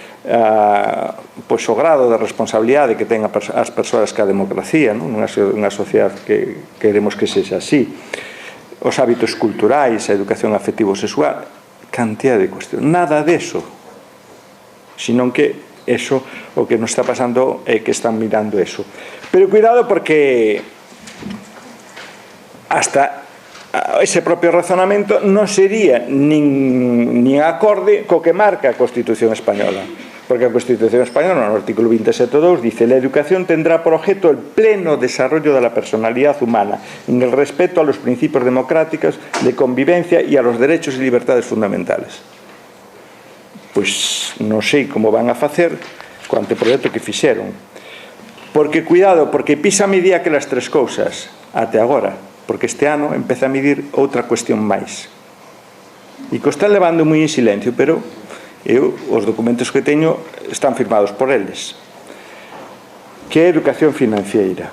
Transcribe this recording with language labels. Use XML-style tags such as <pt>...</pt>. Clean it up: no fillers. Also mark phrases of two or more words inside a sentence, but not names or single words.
<gl>pois o grado de responsabilidade que ten as persoas que a democracia, unha sociedade que queremos que sexa así, os hábitos culturais, a educación afectivo-sexual, cantidad de cuestións, nada deso, senón que eso, o que nos está pasando é que están mirando eso. Pero cuidado porque hasta ese propio razonamento non sería nin acorde co que marca a Constitución Española, porque a Constitución Española, no artículo 27.2, dice:</gl> <es>la educación tendrá por objeto el pleno desarrollo de la personalidad humana en el respeto a los principios democráticos de convivencia y a los derechos y libertades fundamentales.</es> <gl>Pois non sei como van a facer co anteproyecto que fixeron, porque cuidado, porque PISA medía aquelas tres cousas até agora, porque este ano empeza a medir outra cuestión máis, e que o están levando moi en silencio, pero os documentos que teño están firmados por eles, que é educación financiera.</gl>